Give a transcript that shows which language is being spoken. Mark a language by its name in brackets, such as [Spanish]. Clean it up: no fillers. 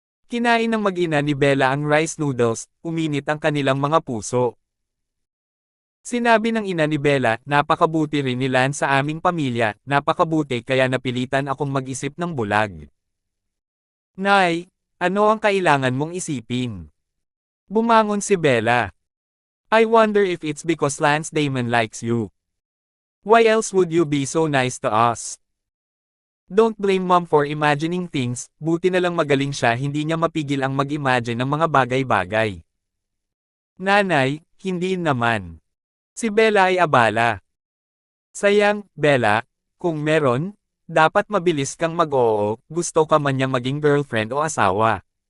[Filipino] Kinain ng mag-ina ni Bella ang rice noodles, uminit ang kanilang mga puso. Sinabi ng ina ni Bella, napakabuti rin ni Lance sa aming pamilya, napakabuti kaya napilitan akong mag-isip ng bulag. Nay, ano ang kailangan mong isipin? Bumangon si Bella. [English] I wonder if it's because Lance Damon likes you. Why else would you be so nice to us? Don't blame mom for imagining things, [Filipino] buti na lang magaling siya hindi niya mapigil ang mag-imagine ng mga bagay-bagay. Nanay, hindi naman. Si Bella ay abala. Sayang, Bella, kung meron, dapat mabilis kang mag-oo, gusto ka man niyang maging girlfriend o asawa.